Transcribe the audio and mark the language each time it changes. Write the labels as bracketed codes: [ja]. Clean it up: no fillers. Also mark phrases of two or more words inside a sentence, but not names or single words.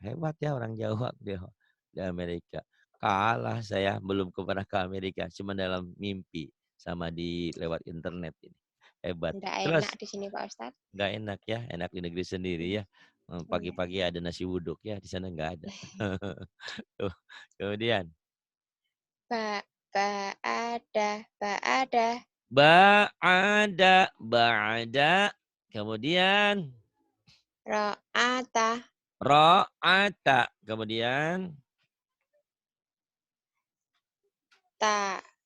[id] Hebat ya orang Jawa di Amerika. Kalah saya, belum pernah ke Amerika, cuma dalam mimpi sama di lewat internet ini. Hebat. ndak enak Terus di sini Pak Ustadz. nggak enak ya, enak di negeri sendiri Hmm, ya. iya. Pagi-pagi ada nasi uduk ya, di sana nggak ada. Tuh, kemudian [ar] Ba, ada, ba'ada, kemudian ro'ata, ra'ata, kemudian ta,